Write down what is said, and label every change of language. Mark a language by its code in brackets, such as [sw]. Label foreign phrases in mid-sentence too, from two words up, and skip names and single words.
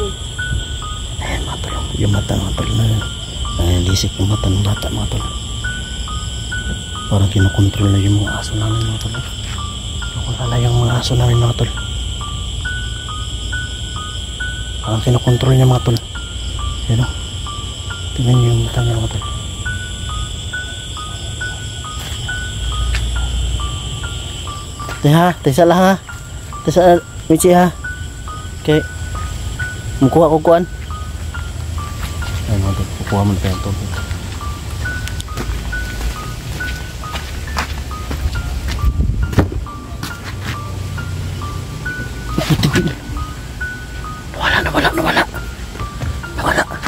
[tl] Ayan mga tol, yung mata mga tol na nalisik yung mata ng bata mga tol. Parang kinokontrol na yung mga aso namin mga tol. Wala na yung mga aso namin mga tol. Parang kinokontrol niya mga tol. Yan o. Tingnan niyo yung mata niya mga tol. Teh ha, teh salah ha. [ceb] Teh salah Mitsi ha. Okay. Mukuha ko kuan. [tl] Ay mga tol, kukuha mo na tayo ito. Nawala.